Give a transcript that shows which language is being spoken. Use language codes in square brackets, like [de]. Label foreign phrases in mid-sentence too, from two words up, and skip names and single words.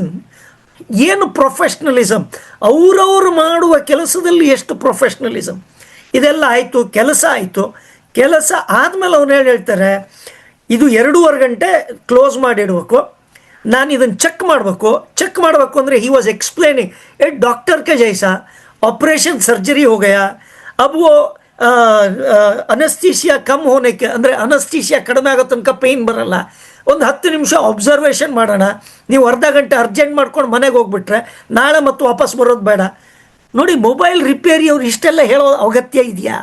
[kn] ಏನು ಪ್ರೊಫೆಷ್ನಲಿಸಮ್, ಅವರವರು ಮಾಡುವ ಕೆಲಸದಲ್ಲಿ ಎಷ್ಟು ಪ್ರೊಫೆಷ್ನಲಿಸಮ್. ಇದೆಲ್ಲ ಆಯಿತು, ಕೆಲಸ ಆಯಿತು. ಕೆಲಸ ಆದಮೇಲೆ ಅವ್ನು ಹೇಳ್ತಾರೆ, ಇದು 2.5 ಗಂಟೆ ಕ್ಲೋಸ್ ಮಾಡಿಡ್ಬೇಕು, ನಾನು ಇದನ್ನು ಚೆಕ್ ಮಾಡಬೇಕು ಅಂದರೆ [en] he was explaining [hi] ए डॉक्टर के जैसा ऑपरेशन सर्जरी हो गया, अब वो [kn] ಅನಸ್ತೀಶಿಯಾ ಕಮ್ ಹೋನೆಕ್ಕೆ ಅಂದರೆ ಅನಸ್ತೀಶಿಯಾ ಕಡಿಮೆ ಆಗೋ ತನಕ ಪೇಯ್ನ್ ಬರಲ್ಲ, ಒಂದು 10 ನಿಮಿಷ ಅಬ್ಸರ್ವೇಷನ್ ಮಾಡೋಣ, ನೀವು ಅರ್ಧ ಗಂಟೆ ಅರ್ಜೆಂಟ್ ಮಾಡ್ಕೊಂಡು ಮನೆಗೆ ಹೋಗ್ಬಿಟ್ರೆ ನಾಳೆ ಮತ್ತು ವಾಪಸ್ ಬರೋದು ಬೇಡ. ನೋಡಿ, ಮೊಬೈಲ್ ರಿಪೇರಿ ಅವ್ರು ಇಷ್ಟೆಲ್ಲ ಹೇಳೋ ಅಗತ್ಯ ಇದೆಯಾ?